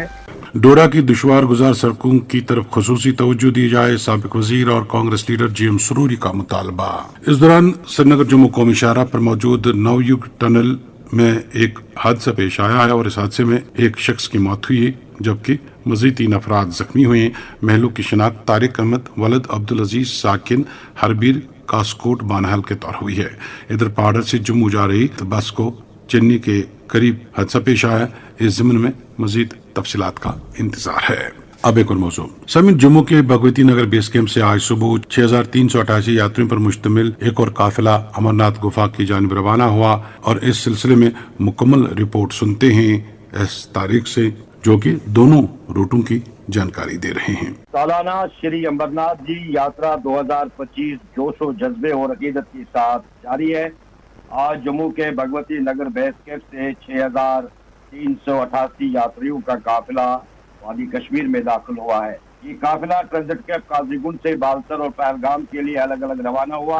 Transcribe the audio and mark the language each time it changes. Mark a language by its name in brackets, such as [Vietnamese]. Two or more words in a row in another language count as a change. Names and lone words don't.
[Urdu] ڈوڈا کی دشوار گزار سڑکوں کی طرف خصوصی توجہ دی جائے, سابق وزیر اور کانگریس لیڈر GM سروری کا مطالبہ. اس دوران سری نگر جموں قومی شاہراہ پر موجود نویگ ٹنل میں ایک حادثہ پیش آیا ہے اور اس حادثے میں ایک شخص کی موت ہوئی جبکہ مزید 3 افراد زخمی ہوئے. مہلوک کی شناخت طارق احمد ولد عبدالعزیز ساکن ہربیر کاسکوٹ بانہال کے طور ہوئی ہے. ادھر پہاڑ سے جموں جا رہی بس کو چنئی کے قریب حادثہ پیش آیا. اس ضمن میں مزید تفصیلات کا انتظار ہے. اب ایک اور موضوع. سمیت جموں کے بھگوتی نگر بیس کیمپ سے آج صبح 6388 یاتریوں پر مشتمل ایک اور قافلہ امرناتھ گفا کی جانب روانہ ہوا اور اس سلسلے میں مکمل رپورٹ سنتے ہیں اس تاریخ سے جو کہ دونوں روٹوں کی جانکاری دے رہے ہیں. سالانہ شری امرناتھ جی یاترا 2025 جوش و جذبے اور عقیدت کے ساتھ جاری ہے. آج جموں کے بھگوتی نگر بیس کیمپ سے 6388 یاتریوں کا قافلہ وادی کشمیر میں داخل ہوا ہے. یہ قافلہ ٹرانزٹ کیمپ قاضی گنڈ سے بالسر اور پہلگام کے لیے الگ الگ روانہ ہوا.